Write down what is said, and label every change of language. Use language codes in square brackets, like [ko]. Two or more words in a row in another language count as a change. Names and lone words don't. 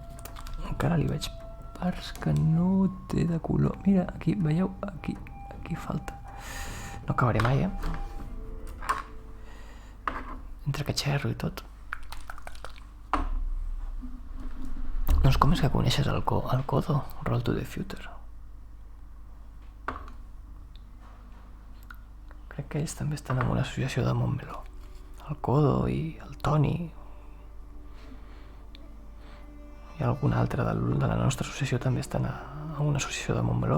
[ca] Té de color. Mira, aquí, veieu? Aquí falta. No acabaré mai, Entre que xerro i tot. Doncs com és que coneixes el Codo? Roll to the Future. Crec que ells també estan en una associació de Montmeló. El Codo i el Toni. I algun altre de la nostra associació també estan a una associació de Montmeló.